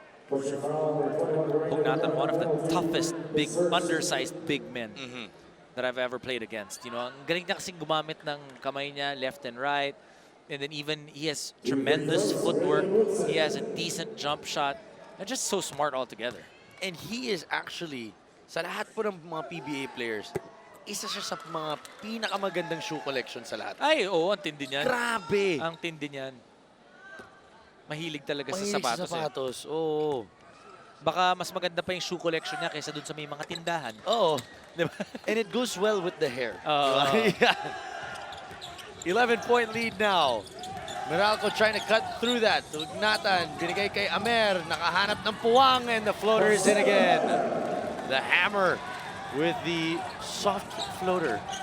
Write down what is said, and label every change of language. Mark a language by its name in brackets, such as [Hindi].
[English] Ugnatan, one of the toughest, undersized big men that I've ever played against. [Filipino] Ang galing niya kasing gumamit ng kamay niya, [English] left and right. And then even he has tremendous footwork. He has a decent jump shot. And just so smart altogether. And he is actually, [Filipino] sa lahat po ng mga PBA players, isa siya sa mga pinakamagandang shoe collection sa lahat. Ay, oo, ang tindi niyan. Grabe! Ang tindi niyan. Mahilig talaga Mahilig sa sapatos. sa sapatos, oo. Baka mas maganda pa yung shoe collection niya kaysa dun sa may mga tindahan. Oo. Diba? [English] And it goes well with the hair. Yeah. 11-point lead now. Meralco trying to cut through that. Ugnatan, [Filipino] binigay kay [English] Amer. [Filipino] Nakahanap ng puwang, [English] and the floater is in again. The hammer with the soft floater.